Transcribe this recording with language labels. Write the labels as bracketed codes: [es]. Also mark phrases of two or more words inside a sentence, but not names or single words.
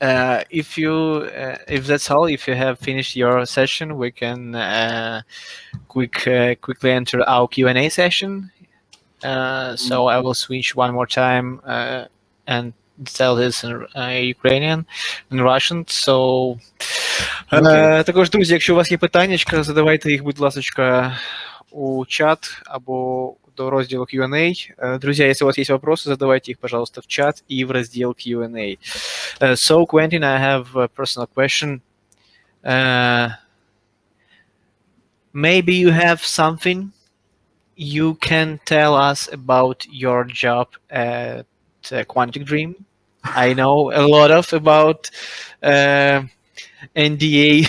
[en] If that's all, if you have finished your session, we can quickly enter our Q&A session. So I will switch one more time and tell this in Ukrainian and Russian. So Okay. [uk] також, друзі, якщо у вас є питання, задавайте їх, будь ласка, у чат або до розділу Q&A. [ru] Друзья, если у вас есть вопросы, задавайте их, пожалуйста, в чат и в раздел Q&A. [en] So, Quentin, I have a personal question. Maybe you have something you can tell us about your job at Quantic Dream. I know a lot of about NDA